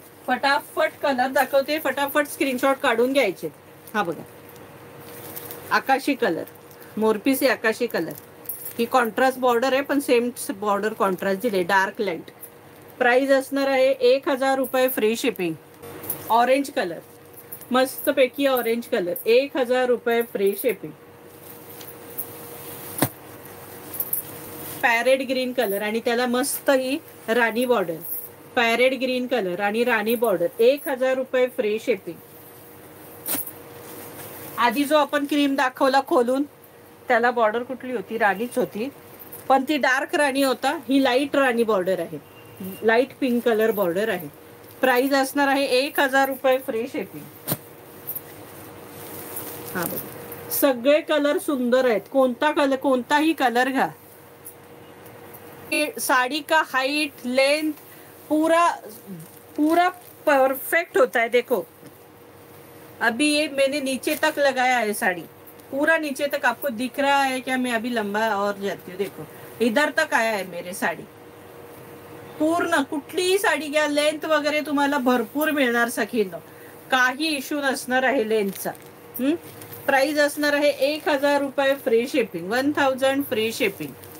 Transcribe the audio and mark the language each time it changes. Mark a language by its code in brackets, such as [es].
[mr] फटाफट कलर दाखवते, फटाफट स्क्रीनशॉट काढून घ्यायचे. हा बघा, आकाशी कलर, मोरपीसी आकाशी कलर. ही कॉन्ट्रास्ट बॉर्डर आहे, पण सेम बॉर्डर कॉन्ट्रास्ट दिले, डार्क लाईट. प्राइस असणार आहे 1000 रुपये फ्री शिपिंग. ऑरेंज कलर, मस्तपैकी ऑरेंज कलर, 1000 रुपये free shipping. Parrot green colour आणि त्याला मस्त ही राणी बॉर्डर. पॅरेट ग्रीन कलर आणि राणी बॉर्डर, 1000 रुपये फ्री शिपिंग. आधी जो आपण क्रीम दाखवला खोलून, त्याला बॉर्डर कुठली होती? राणीच होती, पण ती डार्क राणी होता. ही लाईट राणी बॉर्डर आहे, लाईट पिंक कलर बॉर्डर आहे. प्राइस असणार आहे 1000 रुपये फ्री शिपिंग. हा बघा, सगळे कलर सुंदर आहेत. कोणता कलर, कोणताही कलर घ्या. [hi] साड़ी का हाइट लेंथ पूरा पूरा परफेक्ट होता है. देखो, अभी ये मैंने नीचे तक लगाया है साड़ी, पूरा नीचे तक. आपको दिख रहा है क्या? मैं अभी लंबा और जाती हूँ. देखो, इधर तक आया है मेरे साड़ी पूर्ण. [mr] कुठलीही साडी घ्या, लेंथ वगैरे तुम्हाला भरपूर मिळणार सखींनो, काही इश्यू नसणार आहे लेंथचा. प्राइस असणार आहे 1000 रुपये फ्री शिपिंग. 1000 free shipping.